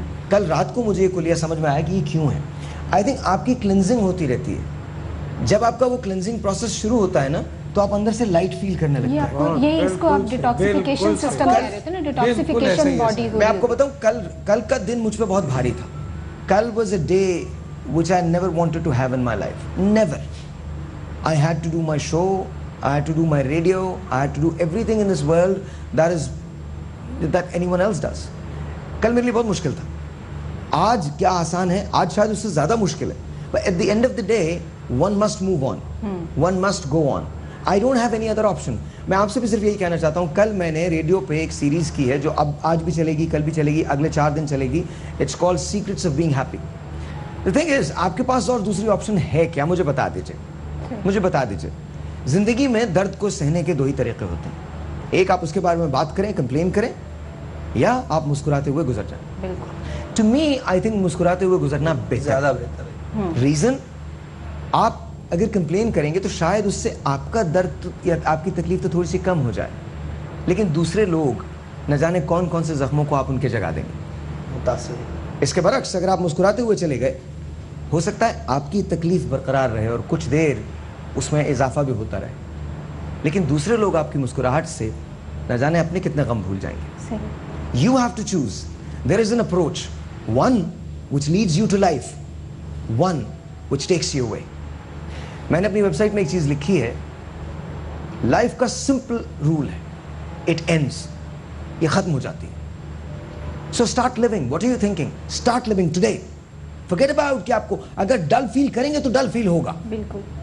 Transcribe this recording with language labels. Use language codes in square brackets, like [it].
[ur] کل رات کو مجھے یہ کلیہ سمجھ میں آیا کہ یہ کیوں ہے. [en] I think [ur] آپ کی کلینزنگ ہوتی رہتی ہے, جب آپ کا وہ کلینزنگ پروسیس شروع ہوتا ہے نا تو آپ اندر سے لائٹ فیل کرنے لگتے ہیں. یہ اس کو آپ ڈیٹاکسیفیکیشن سسٹم کہہ رہے تھے نا, ڈیٹاکسیفیکیشن باڈی. میں آپ کو بتاؤں کل کا دن مجھ پہ بہت بھاری تھا. [en] کل was a day which I never wanted to have in my life. Never. I had to do my show, I had to do my radio, I had to do everything in this world that anyone else does. [ur] کل میرے لیے بہت مشکل تھا. آج کیا آسان ہے, آج شاید اس سے زیادہ مشکل ہے. [en] But at the end of the day, one must move on. One must go on. I don't have any other option. [ur] میں آپ سے بھی صرف یہی کہنا چاہتا ہوں, کل میں نے ریڈیو پہ ایک سیریز کی ہے جو اب آج بھی چلے گی, کل بھی چلے گی, اگلے 4 دن چلے گی. [en] It's called Secrets of Being Happy. The thing is, [ur] آپ کے پاس اور دوسری آپشن ہے کیا؟ مجھے بتا دیجئے. زندگی میں درد کو سہنے کے 2 ہی طریقے ہوتے ہیں. ایک آپ اس کے بارے میں بات کریں, کمپلین کریں, یا آپ مسکراتے ہوئے گزر جائیں. [en] To me, I think [ur] مسکراتے ہوئے گزرنا زیادہ بہتر ہے. ریزن, آپ اگر کمپلین کریں گے تو شاید اس سے آپ کا درد یا آپ کی تکلیف تو تھوڑی سی کم ہو جائے, لیکن دوسرے لوگ نہ جانے کون کون سے زخموں کو آپ ان کے جگہ دیں گے, متاثر. اس کے برعکس اگر آپ مسکراتے ہوئے چلے گئے, ہو سکتا ہے آپ کی تکلیف برقرار رہے اور کچھ دیر اس میں اضافہ بھی ہوتا رہے, لیکن دوسرے لوگ آپ کی مسکراہٹ سے نہ جانے اپنے کتنے غم بھول جائیں گے. [en] You have to choose. There is an approach, one which leads you to life, one which takes you away. [ur] میں نے اپنی ویب سائٹ میں ایک چیز لکھی ہے, لائف کا سمپل رول ہے, [en] it ends, [ur] یہ ختم ہو جاتی ہے. [en] So start living. What are you thinking? Start living today. Forget about [ur] کہ آپ کو اگر ڈل فیل کریں گے تو ڈل فیل ہوگا. بالکل.